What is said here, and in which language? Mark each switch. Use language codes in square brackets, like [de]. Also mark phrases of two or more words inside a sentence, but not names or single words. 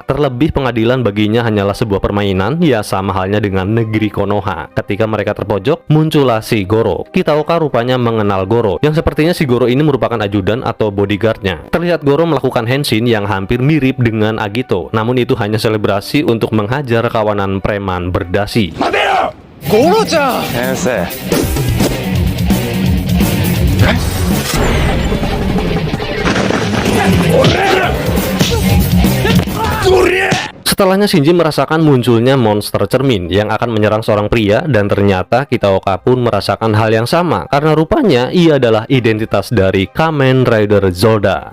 [id] Terlebih pengadilan baginya hanyalah sebuah permainan, ya sama halnya dengan negeri Konoha. Ketika mereka terpojok, muncullah si Goro. Kitaoka rupanya mengenal Goro, yang sepertinya si Goro ini merupakan ajudan atau bodyguardnya. Terlihat Goro melakukan henshin yang hampir mirip dengan Agito, namun itu hanya selebrasi untuk menghajar kawanan preman berdasi. Goro-chan! Sensei. Setelahnya Shinji merasakan munculnya monster cermin yang akan menyerang seorang pria, dan ternyata Kitaoka pun merasakan hal yang sama karena rupanya ia adalah identitas dari Kamen Rider Zolda.